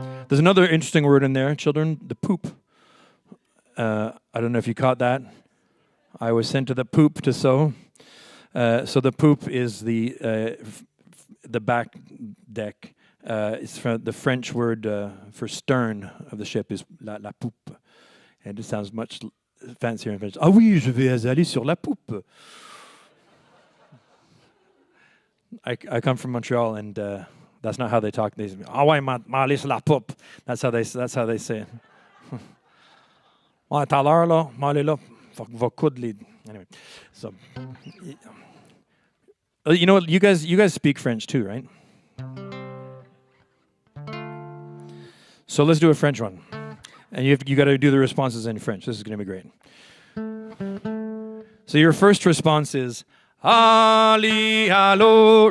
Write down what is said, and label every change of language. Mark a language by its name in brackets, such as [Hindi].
[English] There's another interesting word in there, children. The poop. I don't know if you caught that. I was sent to the poop to sow. So the poop is the back deck. It's from the French word for stern of the ship is la poupe. And it sounds much fancier in French. [French] Ah oui, je vais aller sur la poupe. [English] I come from Montreal, and that's not how they talk. They say, [French] ah ouais, m'aller sur la poupe. [English] That's how they say it. [French] Ah, tout à l'heure, là, m'aller là, va coudre les... [English] Anyway, so... You know what? You guys speak French too, right? So let's do a French one, and you got to do the responses in French. This is going to be great. So your first response is Ali, allo.